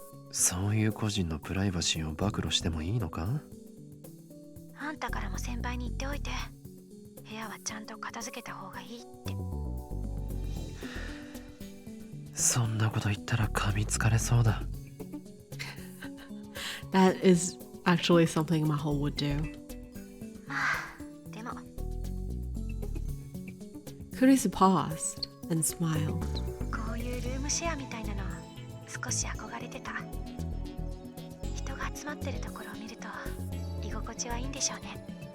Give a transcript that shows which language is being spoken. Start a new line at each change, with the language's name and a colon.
Japanese: そういう個人のプライバシーを暴露してもいいのか？あんたからも先輩に言っておいて、部屋はちゃんと片付けた方がいいって。そんなこと言ったら噛みつかれそうだ。
English: That is actually something Maho would do.
Japanese: まあ、でも。
English: Kurisu paused and smiled.
Japanese: こういうルームシェアみたいなの少し憧れてた。人が集まってるところを見ると居心地はいいんでしょうね。